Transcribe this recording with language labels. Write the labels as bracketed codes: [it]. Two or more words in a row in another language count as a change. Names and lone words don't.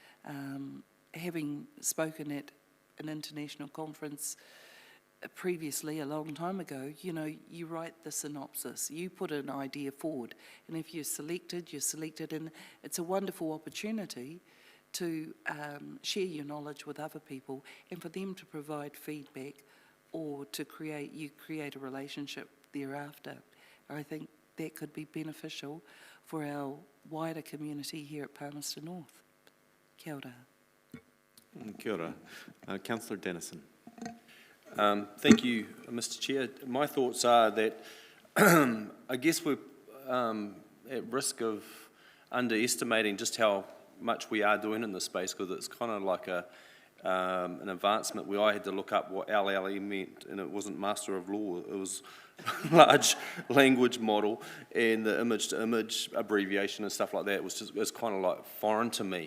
[en] Having spoken at an international conference previously, a long time ago, you know, you write the synopsis, you put an idea forward, and if you're selected, and it's a wonderful opportunity to share your knowledge with other people and for them to provide feedback or to create a relationship thereafter. I think that could be beneficial for our wider community here at Palmerston North. [mi] Kia ora. Kia ora. [en] Councillor Dennison. Thank you, Mr. Chair. My thoughts are that I guess we're at risk of underestimating just how much we are doing in this space, because it's kind of like an advancement where I had to look up what LLE meant, and it wasn't Master of Law, it was large language model, and the image-to-image abbreviation and stuff like that was kind of like foreign to me.